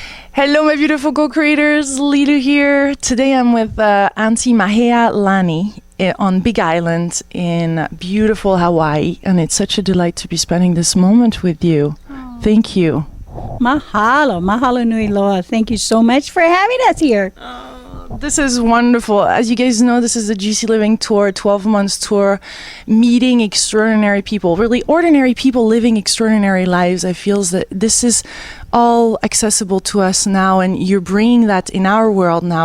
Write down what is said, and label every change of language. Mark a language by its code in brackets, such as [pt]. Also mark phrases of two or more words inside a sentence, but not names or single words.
[en] Hello, my beautiful co-creators. Lilou here. Today I'm with Auntie Mahealani on Big Island in beautiful Hawaii, and it's such a delight to be spending this moment with you. Oh. Thank you. [haw] Mahalo. Mahalo nui loa. [en] Thank you so much for having us here. This is wonderful. As you guys know, this is the GC Living Tour, 12 months tour, meeting extraordinary people, really ordinary people living extraordinary lives. I feel that this is all accessible to us now, and you're bringing that in our world now.